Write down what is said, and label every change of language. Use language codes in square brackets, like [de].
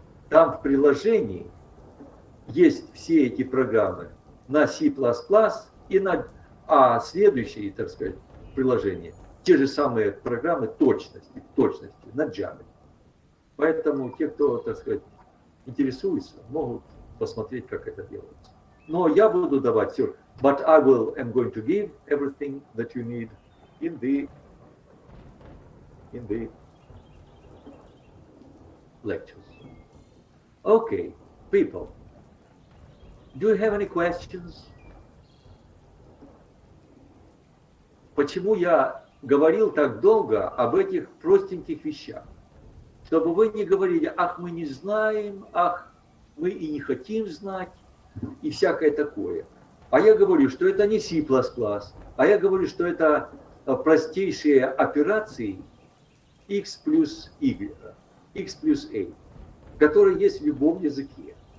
[ru] Там в приложении есть все эти программы на C++ и на следующие, так сказать, приложения. Те же самые программы точности на Java. Поэтому те, кто, так сказать, интересуется, могут посмотреть, как это делается. Но я буду давать все. [en] But I'm going to give everything that you need in the lectures. Okay, people, do you have any questions? [ru] Почему я говорил так долго об этих простеньких вещах? Чтобы вы не говорили, ах, мы не знаем, ах, мы и не хотим знать, и всякое такое. А я говорю, что это не C++, а я говорю, что это простейшие операции x плюс y, x плюс a, которые есть в любом языке.